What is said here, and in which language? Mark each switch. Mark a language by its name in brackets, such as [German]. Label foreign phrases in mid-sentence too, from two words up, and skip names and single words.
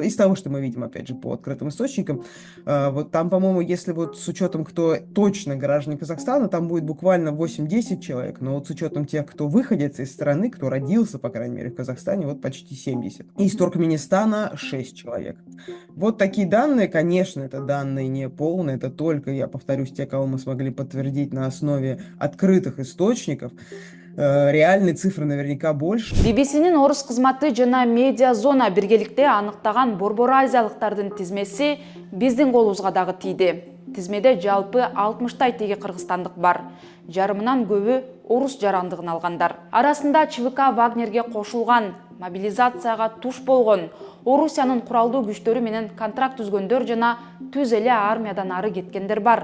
[Russian] Из того, что мы видим, опять же, по открытым источникам, вот там, по-моему, если вот с учетом, кто точно граждане Казахстана, там будет буквально 8-10 человек, но вот с учетом тех, кто выходец из страны, кто родился, по крайней мере, в Казахстане, вот почти 70. Из Туркменистана 6 человек. Вот такие данные, конечно, это данные не полные, это только, я повторюсь, те, кого мы смогли подтвердить на основе открытых источников. Реальные цифры наверняка больше. [Kyrgyz] BBC'нин орус кызматы жана медиа зона биргеликте аныктаган борбор азиялыктардын тизмеси биздин колубузга дагы тийди. Тизмеде жалпы 60-тай теги кыргызстандык бар. Жарымынан көбү орус жарандыгын алгандар. Арасында ЧВК Вагнерге кошулган, мобилизацияга туш болгон, Орусиянын куралдуу күчтөрү менен контракт түзгөндөр жана түз эле армиядан ары кеткендер бар.